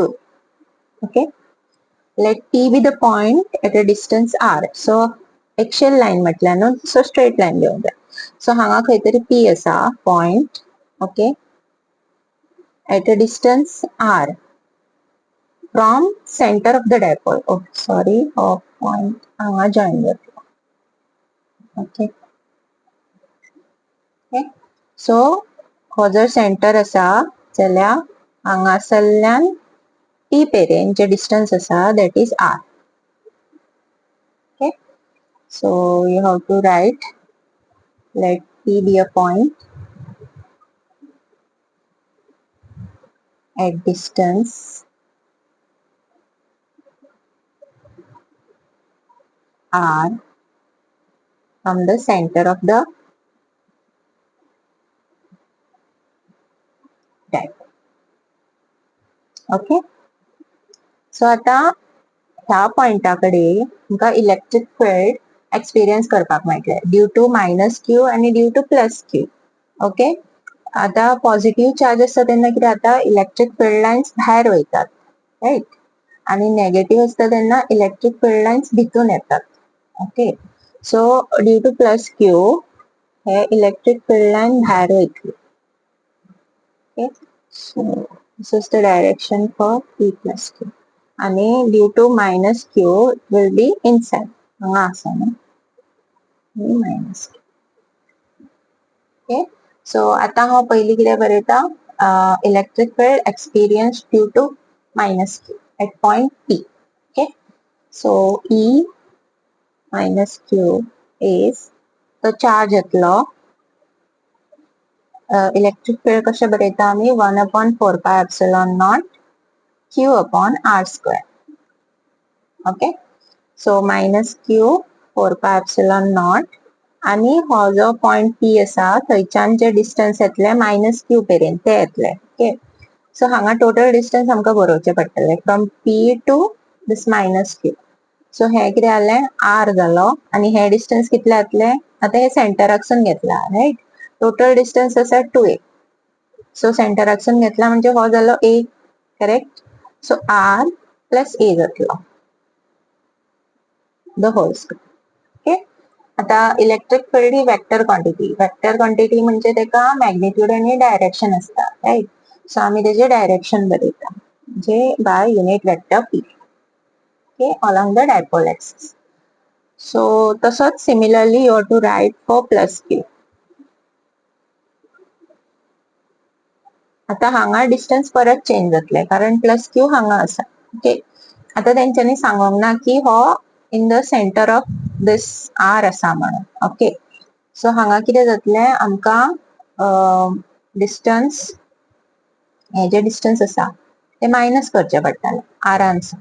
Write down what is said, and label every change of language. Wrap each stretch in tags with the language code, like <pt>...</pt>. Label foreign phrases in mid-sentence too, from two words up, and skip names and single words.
<en>Okay, let P be the point at a distance r.</en> <kok>So</kok> <en>axial line</en> <kok>म्हटल्या न्हू, so</kok> <en>straight line</en> <kok>घेऊन जा. So हांगा खंय तरी P आसा point.</kok> <en>Okay, at a distance r from center of the dipole. Oh sorry,</en> <kok>point हांगा join करता.</kok> <en>Okay, okay, so</en> <kok>हो जर सेंटर आसा जाल्यार हांगासरल्यान P पेरेन जे डिस्टन्स आसा</kok> <en>that is r. Okay, so you have to write, let P be a point at distance r from the center of the dipole. Okay, so</en> <kok>आता ह्या पॉइंटाकडे तुमका</kok> <en>electric field experience</en> <kok>करपाक मेळटले</kok> <en>due to minus q</en> <kok>आणि</kok> <en>due to plus q.</en> <kok>ओके, आता</kok> <en>positive charge</en> <kok>असता तेन्ना कितें जाता,</kok> <en>electric field lines</en> <kok>भायर वयतात, राइट, आणि नेगेटिव्ह असता तेन्ना</kok> <en>electric field lines</en> <kok>भितून येतात.</kok> <en>okay, so due to plus q</en> <kok>हे</kok> <en>electric field line</en> <kok>भायर वयतली.</kok> <en>okay, so this is the direction for P plus q. आणि due to minus q will be inside</en> <kok>हांगा आसा न्हू</kok> <en>minus q. okay, so</en> <kok>आता हांव पयलीं कितें बरयता,</kok> <en>electric field experience due to minus q at point P. okay, so E minus q is</en> <kok>तो चार्ज येतलो.</kok> <en>electric field</en> <kok>कशें बरयता आमी 1/4πε0</kok> <en>q upon r square. okay, so minus q</en> <kok>4πε0 आणि हो जो पॉइंट P आसा थंयच्यान जे डिस्टन्स येतले</kok> <en>minus q</en> <kok>पेरेन ते येतले.</kok> <en>okay, so</en> <kok>हांगा</kok> <en>total distance</en> <kok>आमकां बरोवचे पडटले</kok> <en>from P to this minus q.</en> <kok>सो हे कितें जालें r जालो आणि हे डिस्टन्स कितले जातले, आता हे सेंटराकसून घेतला, राइट.</kok> <en>total distance</en> <kok>आसा 2a. सो सेंटराकसून घेतला म्हणजे हो जालो a, करेक्ट.</kok> <en>so r plus a जातलो the whole square.</en> <kok>ओके, आता</kok> <en>electric field</en> <kok>ही</kok> <en>vector quantity</en> <kok>म्हणजे तेका मॅग्निट्यूड आणि डायरेक्शन असता, राइट. सो आम्ही तेजे डायरेक्शन बरयता जे बाय</kok> <en>unit vector</en> <kok>p.</kok> <en>ओके, along the dipole axis. So तसोच सिमिलरली you have to write for plus q.</en> <kok>आता हांगा डिस्टन्स परत चेंज जातले कारण</kok> <en>plus q</en> <kok>हांगा आसा. ओके, आता तेंच्यांनी सांगोंक ना की हो</kok> <en>in the center of this r</en> <kok>आसा म्हणून.</kok> <en>okay, so</en> <kok>हांगा कितें जातले आमकां डिस्टन्स हे जे डिस्टन्स आसा ते मायनस करचे पडटले आरानसून.</kok>